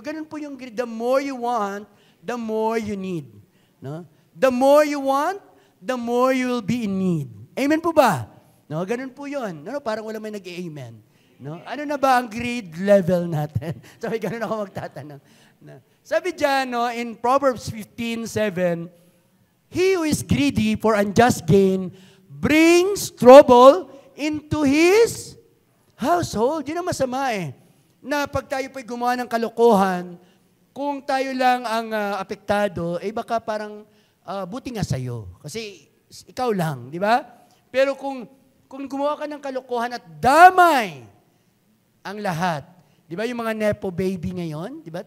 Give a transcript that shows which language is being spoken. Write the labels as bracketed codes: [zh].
[tl] Ganun po yung greed. [en] The more you want, the more you need. No? The more you want, the more you will be in need. [tl] Amen po ba? No, ganun po yun. No, parang wala may nag-amen. No? Ano na ba ang greed level natin? Sabi, ganun ako magtatanong. No? Sabi dyan, no, [en] in Proverbs 15:7, he who is greedy for unjust gain brings trouble into his household. [tl] Yun ang masama eh. Na pag tayo po'y gumawa ng kalokohan, kung tayo lang ang apektado, eh baka parang buti nga sa'yo. Kasi ikaw lang, di ba? Pero kung gumawa ka ng kalokohan at damay ang lahat, di ba yung mga nepo baby ngayon? Di ba?